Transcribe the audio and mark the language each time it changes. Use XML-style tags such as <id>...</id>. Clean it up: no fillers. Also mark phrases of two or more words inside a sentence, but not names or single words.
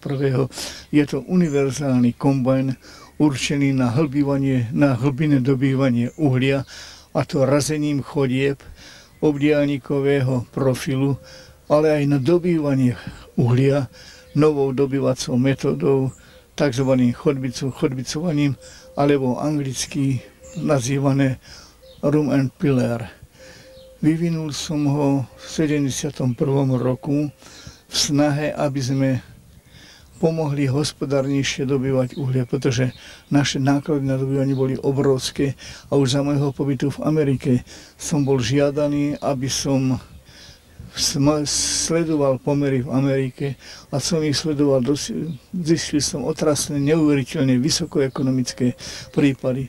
<sk>Je to univerzálny kombajn určený na hlbinné dobývanie uhlia, a to razením chodieb obdiaľnikového profilu, ale aj na dobývanie uhlia novou dobývacou metódou, tzv. chodbicovaním, alebo anglicky nazývané</sk> <en>room and pillar.</en> <sk>Vyvinul som ho v 71. roku v snahe, aby sme pomohli hospodárnejšie dobývať uhlie, pretože naše náklady na dobývanie boli obrovské a už za môjho pobytu v Amerike som bol žiadaný, aby som sledoval pomery v Amerike a som ich sledoval, zistili som otrasné, neuveriteľne vysokoekonomické prípady.</sk>